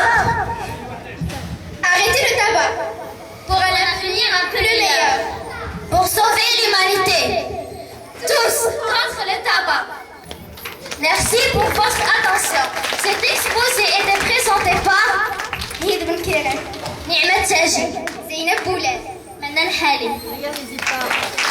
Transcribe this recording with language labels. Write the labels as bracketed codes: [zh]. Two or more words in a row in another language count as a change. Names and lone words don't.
[fr] Arrêtez le tabac pour un avenir un peu meilleur. Pour sauver l'humanité. Tous contre le tabac. Merci pour votre attention. Cet exposé était présenté par Hid Ben Keren, Ni'mat Taji, Zeynep Boulay, Manan Halim.